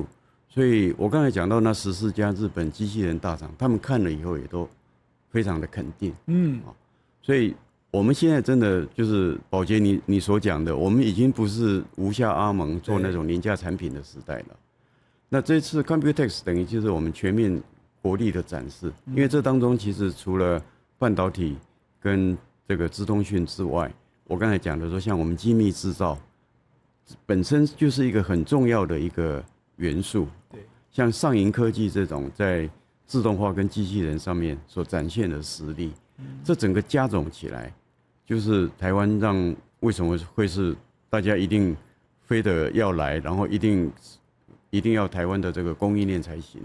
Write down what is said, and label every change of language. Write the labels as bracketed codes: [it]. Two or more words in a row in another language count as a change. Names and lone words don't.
[zh] 所以我剛才講到那14家日本機器人大廠，他們看了以後也都非常的肯定。所以我們現在真的就是寶傑你所講的，我們已經不是無下阿蒙做那種廉價產品的時代了。那這次 Computex 等於就是我們全面國力的展示，因為這當中其實除了半導體跟這個資通訊之外，我剛才講的說，像我們精密製造本身就是一個很重要的一個元素。像上銀科技這種在自動化跟機器人上面所展現的實力，這整個加總起來，就是台灣讓為什麼會是大家一定非得要來，然後一定要台灣的這個供應鏈才行。